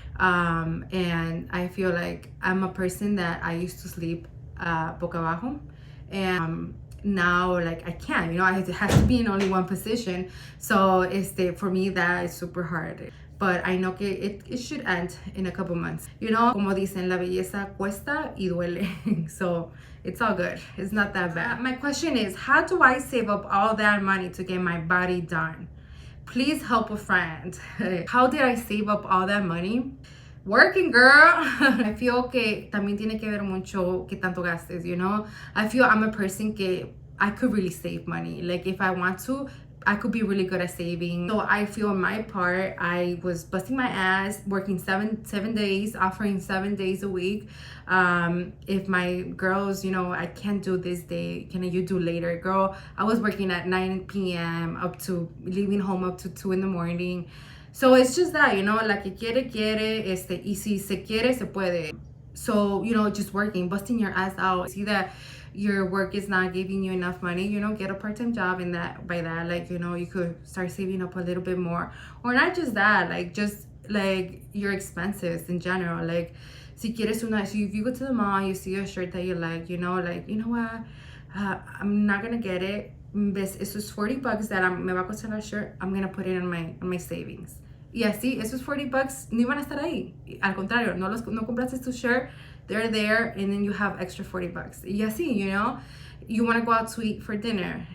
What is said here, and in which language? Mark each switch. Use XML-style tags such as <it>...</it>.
<en>And I feel like I'm a person that I used to sleep</en> <es>boca abajo,</es> <en>and now like I can't, it has to be in only one position. So for me that is super hard, but I know que it should end in a couple months.</en> <es>Como dicen, la belleza cuesta y duele.</es> <en>So it's all good, it's not that bad. My question is, how do I save up all that money to get my body done? Please help a friend. How did I save up all that money? Working, girl. I feel</en> <es>que también tiene que ver mucho que tanto gastes,</es> <en>I feel I'm a person que I could really save money. Like, if I want to, I could be really good at saving. So I feel on my part, I was busting my ass, working seven days, offering 7 days a week. If my girls, I can't do this day, can you do later? Girl, I was working at 9 p.m. up to leaving home up to 2 in the morning. So it's just that,</en> <es>la que quiere, y si se quiere, se puede.</es> <en>So, just working, busting your ass out. See that your work is not giving you enough money, get a part-time job, and by that, like, you could start saving up a little bit more. Or not just that, like, just, like, your expenses in general. Like,</en> <es>si quieres</es> <en>if you go to the mall, you see a shirt that you like, you know what, I'm not gonna get it.</en> <es>Esos $40</es> <en>that</en> <es>me va a costar la</es> <en>shirt, I'm gonna put it in my savings.</en> <es>Y así, esos $40 no iban a estar ahí. Al contrario, no compraste tu shirt,</es> <en>they're there, and then you have extra $40.</en> <es>Y así,</es> <en>you want to go out to eat for dinner.</en>